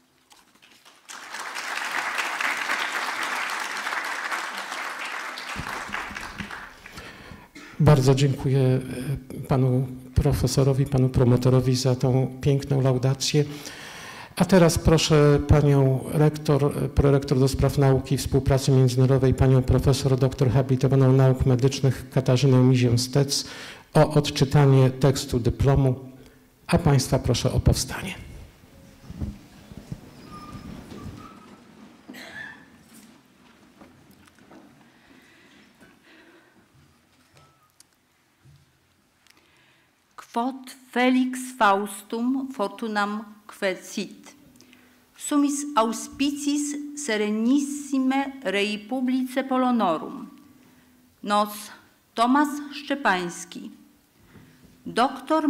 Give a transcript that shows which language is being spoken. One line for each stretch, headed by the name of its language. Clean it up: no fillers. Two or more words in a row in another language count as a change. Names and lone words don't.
Polish: Bardzo dziękuję panu profesorowi, panu promotorowi za tą piękną laudację. A teraz proszę panią rektor, prorektor do spraw nauki i współpracy międzynarodowej, panią profesor doktor habilitowaną nauk medycznych Katarzynę Mizię-Stec o odczytanie tekstu dyplomu, a państwa proszę o powstanie.
Latin: Quod felix Faustum fortunam quesit, sumis auspicis serenissime rei publice Polonorum, nos Tomasz Szczepański, doctor